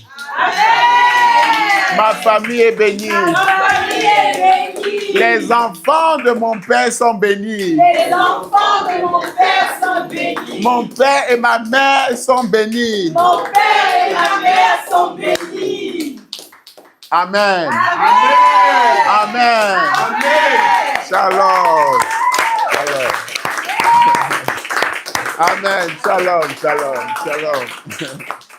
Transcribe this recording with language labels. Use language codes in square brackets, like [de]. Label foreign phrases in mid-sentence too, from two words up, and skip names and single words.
[fr] Amen! Ma famille est bénie. Ma famille est bénie. Les enfants de mon père sont bénis. Les enfants de mon père sont bénis. Mon père et ma mère sont bénis. Mon père et ma mère sont bénis. Amen. Amen. Amen. Amen. [he] שלום. שלום. אמן. שלום. שלום. שלום.